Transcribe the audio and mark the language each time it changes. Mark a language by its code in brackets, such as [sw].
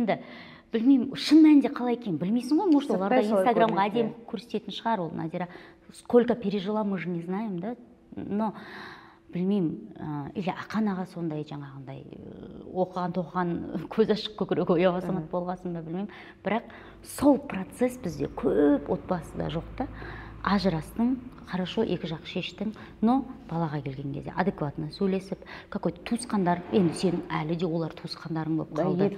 [kk] Енді білмеймін, шын мәнінде қалай екен білмейсің ғой, может оларда Сырттай солай инстаграмға көрінеді. әдемі көрсететін шығар ол Назира. [ru] Сколько пережила, мы же не знаем, да. [kk] Но білмеймін, или Ақан аға сондай жаңағындай оқыған көз ашық көкірегі ояу азамат болғасын ба білмеймін, бірақ сол процесс бізде көп отбасыда жоқ та. Ажырастың, хорошо, екі жақ шештің, но балаға келген кезде адекватно сөйлесіп, какой-то туысқандар, енді сенің әлі де олар туысқандарың болып қалды.